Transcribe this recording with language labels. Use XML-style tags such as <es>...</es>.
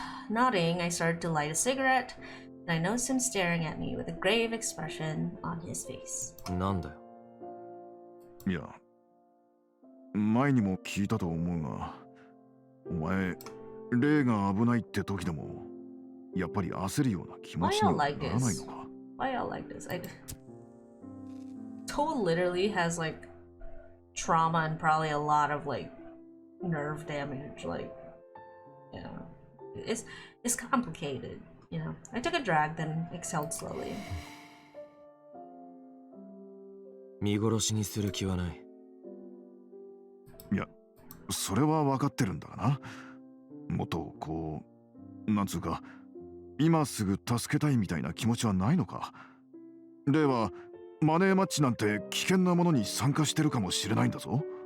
<en>Nodding, I started to light a cigarette and I noticed him staring at me with a grave expression on his face.</en> <ja>なんだよ。いや、前にも聞いたと思うが、お前レイが危ないって時でもやっぱり焦るような気持ちにはならないのか？</ja> <en>Why y'all like this? Toe literally has like trauma and probably a lot of like nerve damage. Like, you know, it's complicated. You know, I took a drag, then exhaled slowly.</en> <ja>見殺しにする気はない。いや、それは分かってるんだがな。もっとこう、なんつうか、今すぐ助けたいみたいな気持ちはないのか。レイはマネーマッチなんて危険なものに参加してるかもしれないんだぞ。</ja>